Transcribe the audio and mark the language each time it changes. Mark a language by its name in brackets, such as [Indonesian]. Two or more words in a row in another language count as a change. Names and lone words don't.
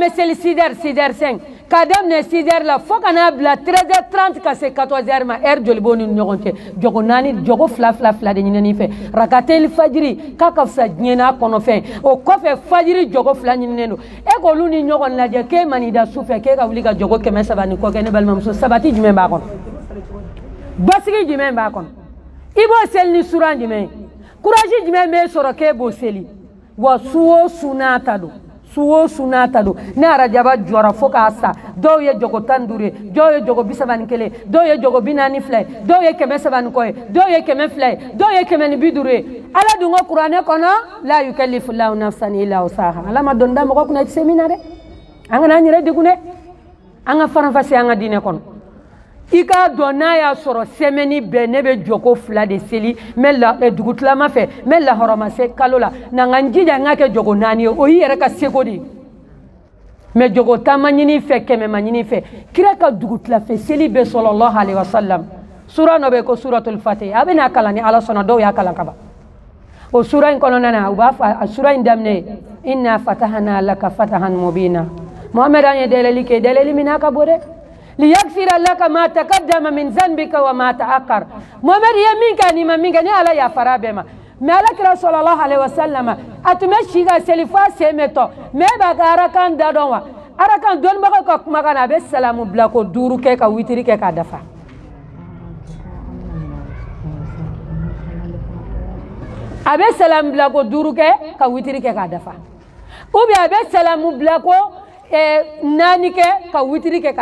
[Bambara] bɛ seli 6h k'a daminɛ 6h la fo ka n'a bila 13h30 ka se 14h ma heure joli b'o ni ɲɔgɔn cɛ jɔgo 4 jɔgo 2 de ɲinini fɛ rakatel fajiri k'a ka fisa diɲɛ n'a kɔnɔfɛn o kɔfɛ fajiri jɔgo 2 ɲininen don e k'olu ni ɲɔgɔn lajɛ k'e mani da su fɛ k'e ka wuli ka jɔgo 300 ni kɔ kɛ ne balimamuso sabati jumɛn b'a kɔnɔ basigi jumɛn b'a kɔnɔ i b'o seli ni suran jumɛn ye courage jumɛn b'e sɔrɔ k'e b'o seli wa su o su n'a ta don ne arajaba jɔra fo k'a sa dɔw ye jogo 15 ye dɔw ye jogo 31 dɔw ye jogo 42 dɔw ye 300 ni kɔ ye dɔw ye 100 ye dɔw ye 150 ye ala dun ko kuranɛ kɔnɔ [Arabic] لا يكلف الله نفسا إلا وسعها [Bambara] ala ma dɔnda mɔgɔ kunna i tɛ se min na dɛ an kana an yɛrɛ degun dɛ an ka faranfasi an ka diinɛ kɔnɔ i k'a dɔn n'a y'a sɔrɔ semaine bɛɛ ne bɛ jɔko 2 de seli mɛ dugutilama fɛ mɛ lahɔrɔma se kalo la na n ka n jija n ka kɛ jogo 4 ye o y'i yɛrɛ ka seko de ye mɛ jogo 10 ma ɲini fɛ 100 ma ɲini fɛ kira ka dugutilafɛ seli bɛ [Arabic] صلى الله عليه وسلم [Bambara] sura dɔ bɛ ko [Arabic] سورة الفتح [Bambara] a bɛ n'a kalan ni ala sɔnna dɔw y'a kalan ka ban o sura in kɔnɔna na u b'a fɔ a sura in daminɛ [Arabic] إنا فتحنا لك فتحا مبينا [Bambara] Muhammad an ye dɛlɛli kɛ dɛlɛli min n'a ka bon dɛ [Arabic] ليغفر لك ما تقدم من ذنبك وما تأخر [Bambara] Muhammad ye min kɛ ni ma min kɛ ni ala yafara bɛɛ ma mais ala kira [Arabic] صلى الله عليه وسلم [Bambara] a tun bɛ si ka seli f'a sen bɛ tɔ mais e b'a ka arakan da dɔn wa arakan dɔnnibagaw ka kumakan na a bɛ salamu bila ko 5 kɛ ka witiri kɛ k'a dafa a bɛ salamu bila ko 5 kɛ ka witiri kɛ k'a dafa [French] ou bien [Bambara] a bɛ salamu bila ko naani kɛ ka witiri kɛ